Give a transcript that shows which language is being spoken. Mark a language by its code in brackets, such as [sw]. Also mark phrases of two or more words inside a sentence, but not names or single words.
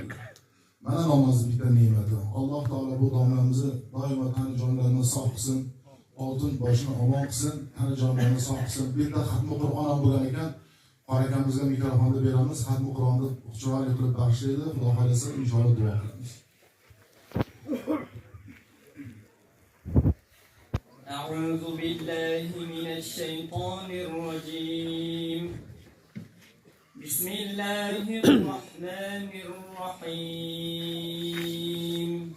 [uz] Mana namoz bitta ne'mati. Alloh taolo bu domlamizni doimo tani jonlarini sog' qilsin, oltin boshini omon qilsin, tani jonlarini sog' qilsin. Bu yerda xatmi Qur'on ham bo'lgan ekan. Qori akamizga mikrofonni beramiz, xatmi Qur'onni chiroyli qilib bag'ishlaydi. Xudo xohlasa inshaalloh duo qilamiz. [ar] أعوذ بالله من الشيطان الرجيم. بسم الله الرحمن الرحيم.